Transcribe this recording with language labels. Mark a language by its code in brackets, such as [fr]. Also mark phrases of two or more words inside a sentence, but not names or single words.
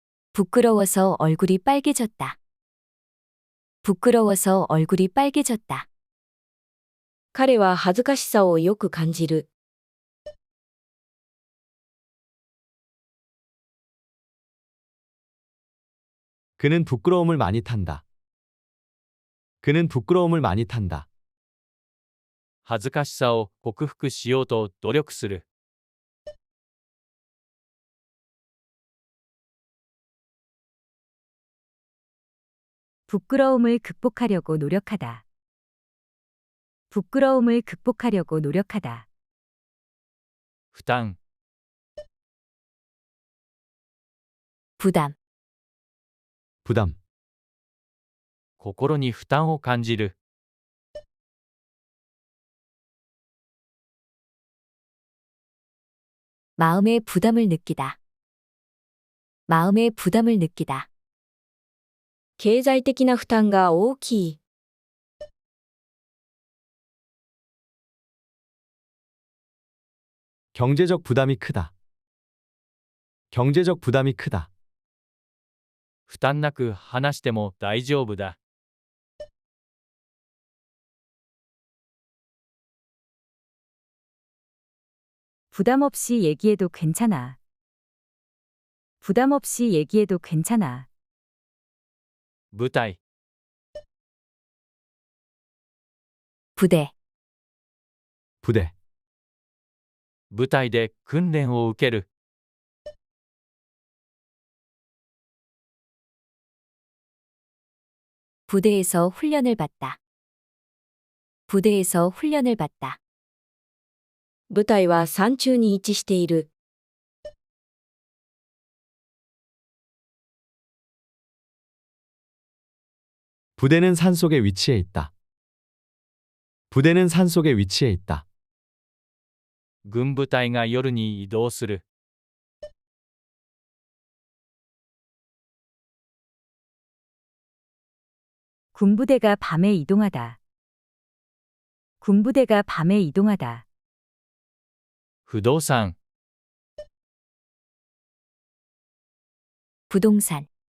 [ko] 부끄러워서 얼굴이 빨개졌다. 부끄러워서 얼굴이 빨개졌다. [ja] 彼は恥ずかしさをよく感じる。 [ko] 그는 부끄러움을 많이 탄다. 그는 부끄러움을 많이 탄다. [ja] 恥ずかしさを克服しようと努力する。 [ko] 부끄러움을 극복하려고 노력하다. 부끄러움을 극복하려고 노력하다. [ja] 負担、 [ko] 부담, 부담. [ja] 心に負担を感じる。 [ko] 마음의 부담을 느끼다. 마음의 부담을 느끼다. [ja] 経済的な負担が大きい。 [ko] 경제적 부담이 크다. 경제적 부담이 크다. [ja] 負担なく話しても大丈夫だ。 [ko] 부담 없이 얘기해도 괜찮아. 부담 없이 얘기해도 괜찮아. [ja] 舞台、 [ko] 부대, 부대. [ja] 舞台で訓練を受ける。 [ko] 부대에서 훈련을 받다. 부대에서 훈련을 받다. [ja] 部隊は山中に位置している。 [ko] 부대는 산속에 위치해 있다. 부대는 산속에 위치해 있다. [ja] 軍部隊が夜に移動する。 [ko] 군부대가 밤에 이동하다. 군부대가 밤에 이동하다. [ja] 不動産、 [ko] 부동산,